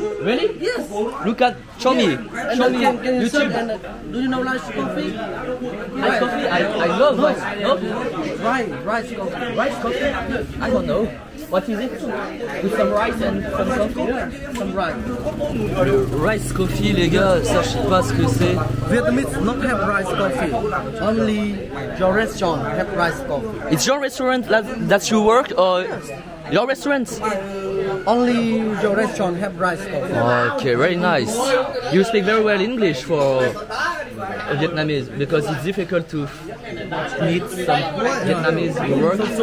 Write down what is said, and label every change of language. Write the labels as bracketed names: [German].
[English] Really? Yes. Look at. Show me. And Show then me. can you search YouTube. and do you know rice coffee? Ice coffee? I love rice. No? Rice coffee. Rice coffee? I don't know. What is it? With some rice and some coffee? Some rice. [French] Rice coffee, les gars, ça je sais pas ce que c'est. [English] Vietnamese not have rice coffee. Only your restaurant have rice coffee. It's your restaurant that you work or your restaurant? Only your restaurant have rice coffee. Okay, very nice. You speak very well English for Vietnamese because it's difficult to meet some Vietnamese who work.